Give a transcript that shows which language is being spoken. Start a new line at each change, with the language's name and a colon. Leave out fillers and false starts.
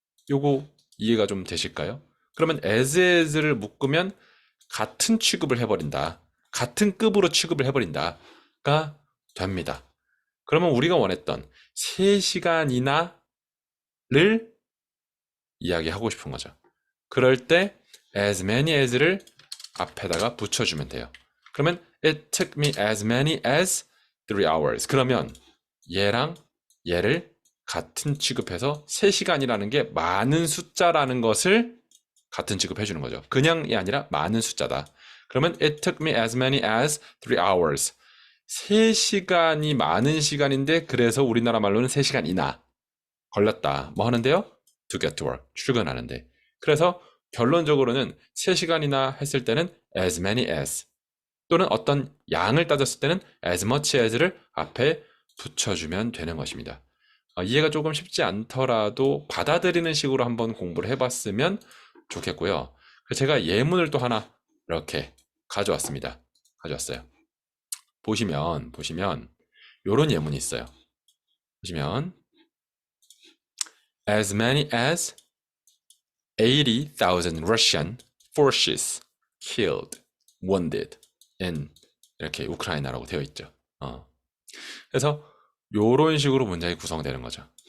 Korean: 요거 이해가 좀 되실까요? 그러면 as를 묶으면 같은 취급을 해버린다. 같은 급으로 취급을 해버린다가 됩니다. 그러면 우리가 원했던 3시간이나를 이야기하고 싶은 거죠. 그럴 때 as many as를 앞에다가 붙여주면 돼요. 그러면
English: it took me as many as 3 hours.
Korean: 그러면 얘랑 얘를 같은 취급해서 3시간이라는 게 많은 숫자라는 것을 같은 취급해주는 거죠. 그냥이 아니라 많은 숫자다. 그러면
English: it took me as many as 3 hours.
Korean: 3시간이 많은 시간인데 그래서 우리나라 말로는 3시간이나 걸렸다. 뭐 하는데요?
English: To get to work.
Korean: 출근하는데. 그래서 결론적으로는 3시간이나 했을 때는
English: as many as
Korean: 또는 어떤 양을 따졌을 때는
English: as much as
Korean: 를 앞에 붙여주면 되는 것입니다. 이해가 조금 쉽지 않더라도 받아들이는 식으로 한번 공부를 해봤으면 좋겠고요. 제가 예문을 또 하나 이렇게 가져왔어요. 보시면 요런 예문이 있어요. 보시면
English: as many as 80,000 Russian forces killed, wounded in
Korean: 이렇게 우크라이나라고 되어 있죠. 그래서 요런 식으로 문장이 구성되는 거죠.